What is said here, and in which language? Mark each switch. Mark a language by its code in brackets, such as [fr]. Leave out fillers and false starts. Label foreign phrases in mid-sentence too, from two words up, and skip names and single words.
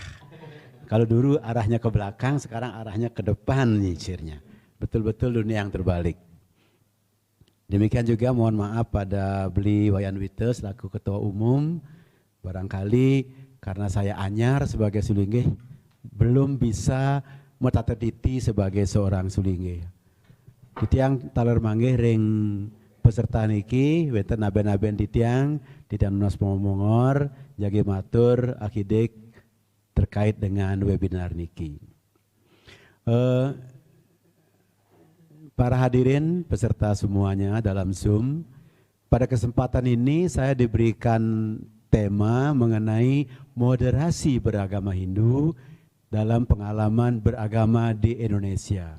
[id] Kalau dulu arahnya ke belakang, sekarang arahnya ke depan nyisirnya. Betul-betul dunia yang terbalik. Demikian juga mohon maaf pada Beli Wayan Wite selaku Ketua Umum. Barangkali karena saya anyar sebagai sulinggih, belum bisa metatediti sebagai seorang sulinggih. [ban] Titiang taler manggih ring peserta niki, wenten aben-aben titiang Nunas Pemongor, jagi matur akidik [id] terkait dengan [ban] webinar niki. [id] Para hadirin peserta semuanya dalam Zoom, pada kesempatan ini saya diberikan tema mengenai moderasi beragama Hindu dalam pengalaman beragama di Indonesia.